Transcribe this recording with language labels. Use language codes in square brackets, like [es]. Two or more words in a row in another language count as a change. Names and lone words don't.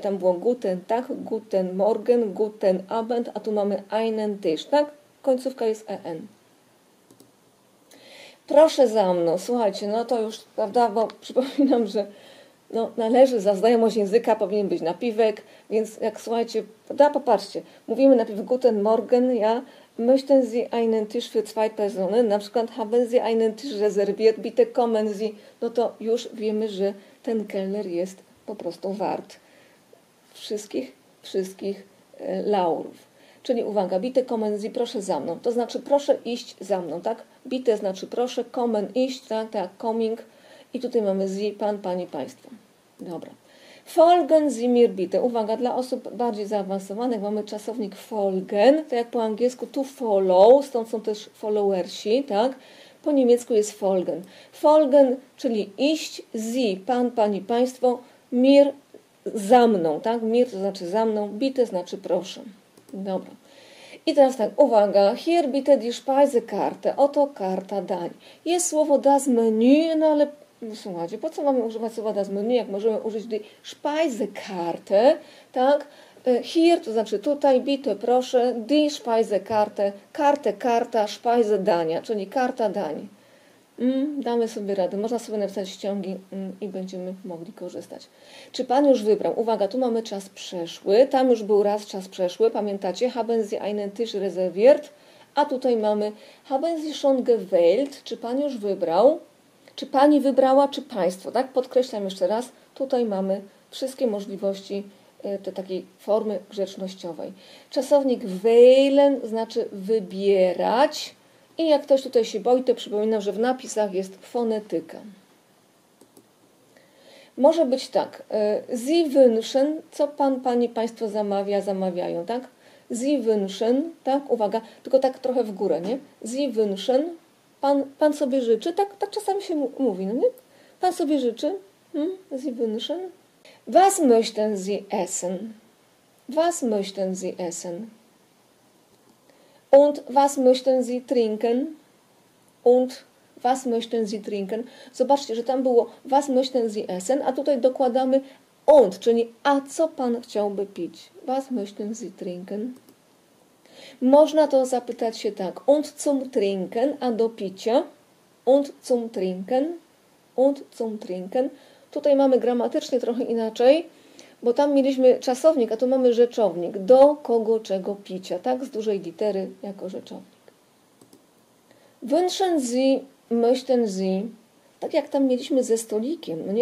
[de] Tam było guten Tag, guten Morgen, guten Abend, [pl] a tu mamy [de] einen Tisch, [pl] tak? Końcówka jest en. Proszę za mną, słuchajcie, no to już, prawda, bo przypominam, że należy za znajomość języka, powinien być napiwek, więc jak słuchajcie, prawda, popatrzcie, mówimy najpierw [de] guten Morgen, ja, möchten Sie einen Tisch für zwei Personen, [pl] na przykład [de] haben Sie einen Tisch reserviert, bitte kommen Sie, [pl] no to już wiemy, że ten kelner jest po prostu wart wszystkich laurów. Czyli uwaga, [de] bitte kommen Sie, [pl] proszę za mną, to znaczy proszę iść za mną, tak? Bitte znaczy proszę, kommen iść, tak, coming i tutaj mamy Sie, pan, pani, państwo. Dobra. [de] Folgen Sie mir bitte. [pl] Uwaga, dla osób bardziej zaawansowanych mamy czasownik folgen, tak jak po angielsku [en] to follow, [pl] stąd są też followersi, tak? Po niemiecku jest folgen. Folgen, czyli iść, Sie, pan, pani, państwo, mir, za mną, tak? Mir to znaczy za mną, bitte znaczy proszę. Dobra. I teraz tak, uwaga, [de] hier bitte die Speisekarte, [pl] oto karta dań. Jest słowo [de] das Menü, [pl] no ale słuchajcie, po co mamy używać słowa [de] das Menü, [pl] jak możemy użyć tej Speisekarte, tak? Hier to znaczy tutaj, bitte proszę, [de] die Speisekarte, [pl] karta, Speise dania, czyli karta dań. Damy sobie radę. Można sobie napisać ściągi i będziemy mogli korzystać. Czy Pan już wybrał? Uwaga, tu mamy czas przeszły. Tam już był raz czas przeszły. Pamiętacie? [de] Haben Sie einen Tisch reserviert? [pl] A tutaj mamy [de] haben Sie schon gewählt? [pl] Czy Pan już wybrał? Czy Pani wybrała? Czy Państwo? Tak? Podkreślam jeszcze raz. Tutaj mamy wszystkie możliwości te takiej formy grzecznościowej. Czasownik wählen znaczy wybierać. I jak ktoś tutaj się boi, to przypominam, że w napisach jest fonetyka. Może być tak. [de] Sie wünschen, [pl] co Pan, Pani, Państwo zamawiają, tak? [de] Sie wünschen, [pl] tak? Uwaga, tylko tak trochę w górę, nie? [de] Sie wünschen, [pl] Pan sobie życzy, tak czasami się mówi, no nie? Pan sobie życzy, [de] Sie wünschen. Was möchten Sie essen? Was möchten Sie essen? Und was möchten Sie trinken? Und was möchten Sie trinken? [pl] Zobaczcie, że tam było [de] was möchten Sie essen, [pl] a tutaj dokładamy und, czyli a co Pan chciałby pić? [de] Was möchten Sie trinken? [pl] Można to zapytać się tak. [de] Und zum Trinken, [pl] a do picia? [de] Und zum Trinken? Und zum Trinken? [pl] Tutaj mamy gramatycznie trochę inaczej, bo tam mieliśmy czasownik, a tu mamy rzeczownik. Do kogo, czego picia, tak? Z dużej litery jako rzeczownik. [de] Wünschen Sie, möchten Sie, [pl] tak jak tam mieliśmy ze stolikiem, no nie?